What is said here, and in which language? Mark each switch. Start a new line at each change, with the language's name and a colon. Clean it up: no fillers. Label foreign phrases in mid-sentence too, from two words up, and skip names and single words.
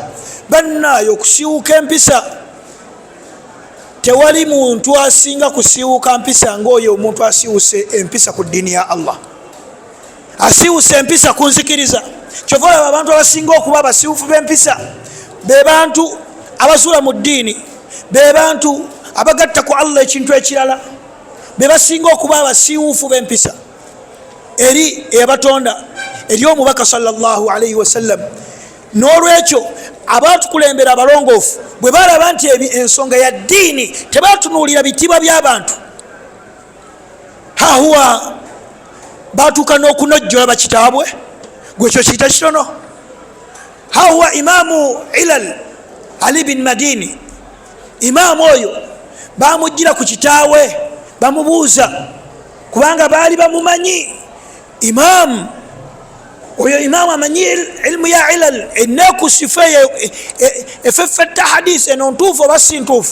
Ganda: Bannaayo okusiiwuka empisa, tewali muntu asinga kusiiwuka mpisa ng'oyo omuntu asiiwuse empisa ku ddiini ya Allah, asiiwuse empisa ku nzikiriza. Kyova olaba abantu abasinga okuba abasiiwufu b'empisa be bantu abasula mu ddiini, be bantu abagatta ku Allah ekintu ekirala, be basinga okuba abasiiwufu b'empisa eri eyabatonda, eri omubaka
Arabic: صلى الله عليه وسلم.
Ganda: N'olwekyo abatukulembera abalongoofu bwe balaba nti ensonga ya ddiini tebatunuulira bitiibwa by'abantu, hahuwa batuuka n'okunojjola bakitaabwe, gwekyo kiyita kitono. Hahuwa imaamu ilal Ali bin Madini, imaamu oyo bamujjira ku kitaawe bamubuuza, kubanga baali bamumanyi imaamu oyo, imaamu amanyi ilmu ya ilal ennaku sifa efeffetta hadisi eno ntuufu oba si ntuufu.